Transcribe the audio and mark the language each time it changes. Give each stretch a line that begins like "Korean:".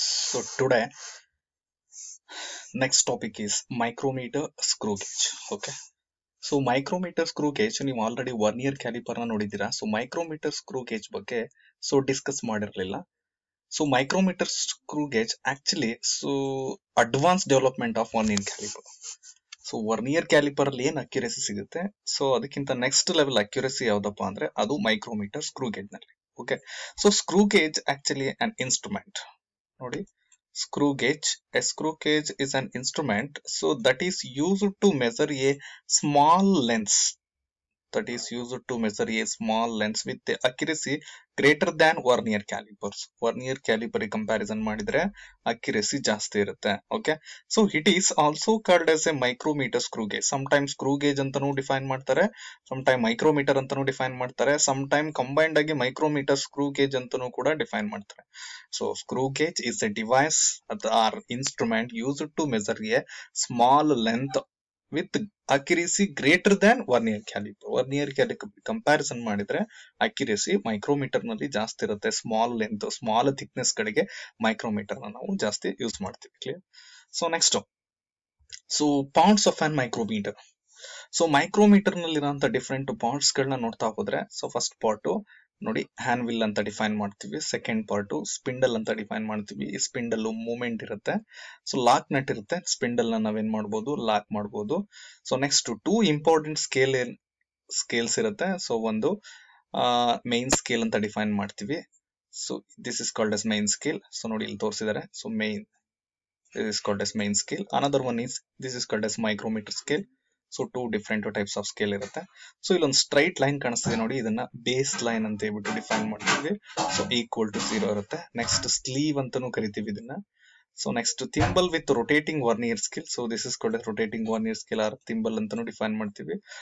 English: So today next topic is micrometer screw gauge. Okay.
Kannada: So micrometer screw gauge ನೀವು already vernier caliper ನ ನೋಡಿದ್ದೀರಾ. So micrometre screw gauge ಬಗ್ಗೆ discuss ಮಾಡಿರಲಿಲ್ಲ.
English: So micrometer screw gauge actually advance development of vernier caliper.
Kannada: So vernier caliper ಅಲ್ಲಿ ಏನ್ accuracy ಸಿಗುತ್ತೆ, so ಅದಕ್ಕಿಂತ next level accuracy ಯಾವ್ದಪ್ಪ ಅಂದ್ರೆ ಅದು ಮೈಕ್ರೋಮೀಟರ್ ಸ್ಕ್ರೂ ಗೇಜ್ ನಲ್ಲಿ.
English: Okay, so screw gauge actually ಅನ್ instrument. ನೋಡಿ, screw gauge. A screw gauge is an instrument so that is used to measure a small length. That is used to measure a small length with the accuracy greater than vernier calipers.
Kannada: Vernier caliper comparison ಮಾಡಿದ್ರೆ accuracy ಜಾಸ್ತಿ ಇರುತ್ತೆ.
English: Okay, so it is also called as a micrometer screw gauge.
Kannada: Sometimes screw gauge ಅಂತಾನೂ define ಮಾಡ್ತಾರೆ, sometime micrometer ಅಂತಾನೂ define ಮಾಡ್ತಾರೆ, sometime combined ಆಗಿ micrometer screw gauge ಅಂತಾನೂ ಕೂಡ ಡಿಫೈನ್ ಮಾಡ್ತಾರೆ.
English: So screw gauge is a device or instrument used to measure a small length with accuracy greater than vernier caliper.
Kannada: Vernier caliper comparison ಮಾಡಿದ್ರೆ accuracy micrometre ನಲ್ಲಿ ಜಾಸ್ತಿ ಇರುತ್ತೆ. Small length, small thickness ಗಳಿಗೆ micrometre ನಾವು ಜಾಸ್ತಿ use ಮಾಡ್ತೀವಿ. Clear?
English: So next, so parts of an micrometer.
Kannada: So micrometre ನಲ್ಲಿರುವಂತ different parts ಗಳನ್ನ ನೋಡ್ತಾ ಹೋದ್ರೆ, ಸೊ ಫಸ್ಟ್ ಪಾರ್ಟ್ ನೋಡಿ, ಹ್ಯಾಂಡ್ ವಿಲ್ ಅಂತ ಡಿಫೈನ್ ಮಾಡ್ತೀವಿ. ಸೆಕೆಂಡ್ ಪಾರ್ಟ್ ಸ್ಪಿಂಡಲ್ ಅಂತ ಡಿಫೈನ್ ಮಾಡ್ತೀವಿ. ಈ ಸ್ಪಿಂಡಲ್ ಮೂವ್ಮೆಂಟ್ ಇರುತ್ತೆ. ಸೊ ಲಾಕ್ ನಟ್ ಇರುತ್ತೆ. ಸ್ಪಿಂಡಲ್ ನ ನಾವೇನ್ ಮಾಡ್ಬೋದು, ಲಾಕ್ ಮಾಡ್ಬೋದು. So next two important scales ಇರುತ್ತೆ. ಸೊ ಒಂದು ಮೇನ್ ಸ್ಕೇಲ್ ಅಂತ ಡಿಫೈನ್ ಮಾಡ್ತೀವಿ.
English: So this is called as main scale. So
Kannada: ನೋಡಿ ಇಲ್ಲಿ ತೋರಿಸಿದ್ದಾರೆ.
English: So main is called as main scale. Another one is this is called as micrometer scale.
Kannada: So two different types of scale ಇರುತ್ತೆ. So ಇಲ್ಲೊಂದು straight line ಕಾಣಿಸ್ತಿದೆ ನೋಡಿ, ಇದನ್ನ base line ಅಂತ ಹೇಳ್ಬಿಟ್ಟು ಡಿಫೈನ್ ಮಾಡ್ತೀವಿ. ಸೊ ಈಕ್ವಲ್ ಟು 0 ಇರುತ್ತೆ. Next sleeve ಅಂತಾನೂ ಕರಿತೀವಿ ಇದನ್ನ.
English: So next thimble with rotating vernier scale. So this is called rotating vernier scale or thimble
Kannada: ಅಂತಾನೂ
English: Define ಮಾಡ್ತೀವಿ.